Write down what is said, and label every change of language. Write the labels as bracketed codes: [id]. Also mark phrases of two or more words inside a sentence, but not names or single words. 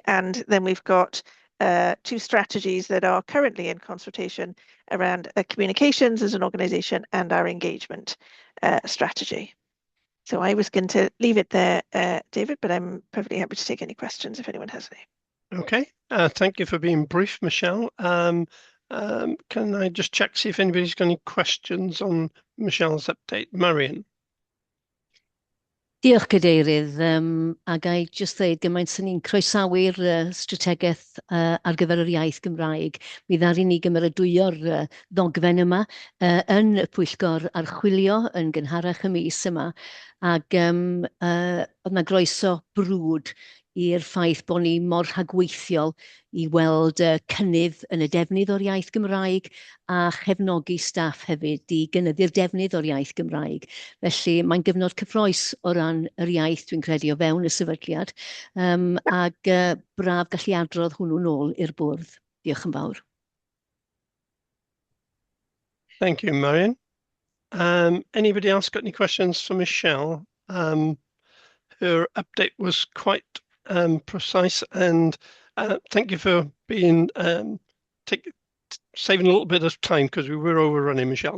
[en] And then we've got 2 strategies that are currently in consultation around communications as an organisation and our engagement strategy. So I was going to leave it there, David, but I'm perfectly happy to take any questions if anyone has any. Okay, thank you for being brief, Michelle. Can I just check, see if anybody's got any questions on Michelle's update? Marion. [cy] Diolch, Cadeirydd. A gai jyst dweud gymaint sy'n ni'n croesawu'r strategaeth ar gyfer yr iaith Gymraeg. Mi ddaru ni gymeradwyo'r ddogfen yma yn y pwyllgor archwilio yn gynharach y mis yma. Ac oedd na groeso brwd i'r ffaith bod ni mor rhagweithiol i weld cynnydd yn y defnydd o'r iaith Gymraeg a chefnogi staff hefyd i gynyddu'r defnydd o'r iaith Gymraeg. Felly mae'n gyfnod cyffroes o ran yr iaith dwi'n credu o fewn y sefydliad ac braf gallu adrodd hwnnw nôl i'r bwrdd. Diolch yn fawr. [en] Thank you, Marion. Anybody else got any questions for Michelle? Her update was quite precise, and thank you for being saving a little bit of time because we were overrunning, Michelle.